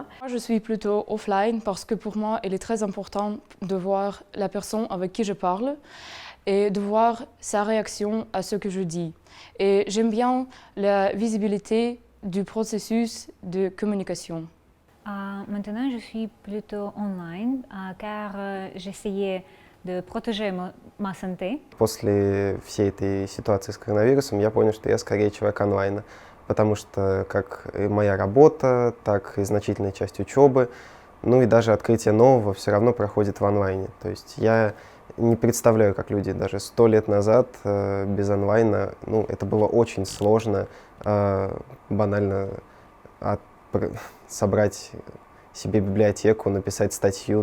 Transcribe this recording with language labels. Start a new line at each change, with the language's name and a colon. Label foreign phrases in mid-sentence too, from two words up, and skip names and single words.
French: Moi, je suis plutôt offline parce que pour moi, il est très important de voir la personne avec qui je parle et de voir sa réaction à ce que je dis. Et j'aime bien la visibilité du processus de communication. Maintenant, je suis plutôt online car j'essayais de protéger ma santé.
Russian: После всей этой ситуации с коронавирусом я понял, что я скорее человек онлайна, потому что как и моя работа, так и значительная часть учебы, ну и даже открытие нового все равно проходит в онлайне. То есть я не представляю, как люди даже 100 лет назад без онлайна, ну это было очень сложно, банально собрать себе библиотеку, написать статью.